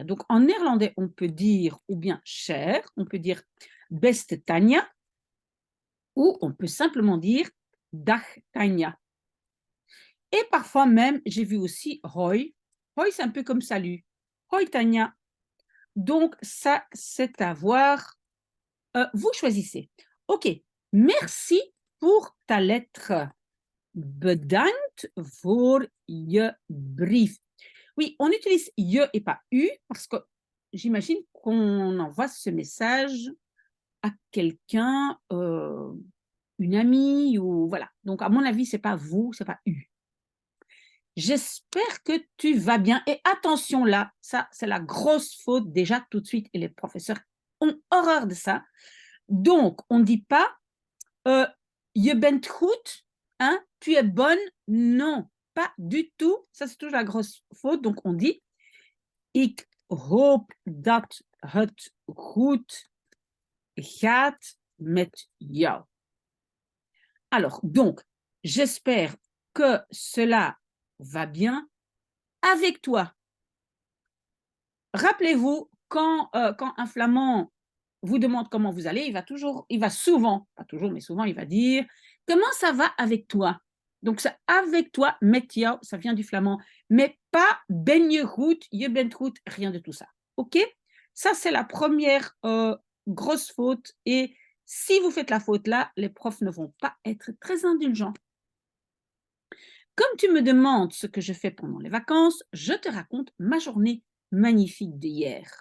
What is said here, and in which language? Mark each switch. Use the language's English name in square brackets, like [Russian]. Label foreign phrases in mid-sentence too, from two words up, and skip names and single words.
[French] Donc en néerlandais, on peut dire ou bien cher, on peut dire beste Tania, ou on peut simplement dire dag Tania. Et parfois même, j'ai vu aussi hoi. Hoi, c'est un peu comme salut. Hoi Tania. Donc ça, c'est à voir. Vous choisissez. Ok, merci pour ta lettre. [Dutch] Bedankt voor je brief. [French] Oui, on utilise je et pas u parce que j'imagine qu'on envoie ce message à quelqu'un, une amie ou voilà. Donc, à mon avis, c'est pas vous, c'est pas u. J'espère que tu vas bien. Et attention là, ça, c'est la grosse faute déjà tout de suite. Et les professeurs ont horreur de ça. Donc, on ne dit pas [Dutch] je bent goed, [French] hein, tu es bonne. Non, pas du tout. Ça, c'est toujours la grosse faute. Donc, on dit [Dutch] ik hoop dat het goed gaat met jou. [French] Alors, donc, j'espère que cela va bien avec toi. Rappelez-vous, quand un flamand vous demande comment vous allez, il va souvent, pas toujours, mais souvent, il va dire comment ça va avec toi. Donc, ça, avec toi, [Dutch] met jou, [French] ça vient du flamand, mais pas [Dutch] ben je goed, je bent goed, [French] rien de tout ça. OK? Ça, c'est la première grosse faute. Et si vous faites la faute là, les profs ne vont pas être très indulgents. Comme tu me demandes ce que je fais pendant les vacances, je te raconte ma journée magnifique d'hier.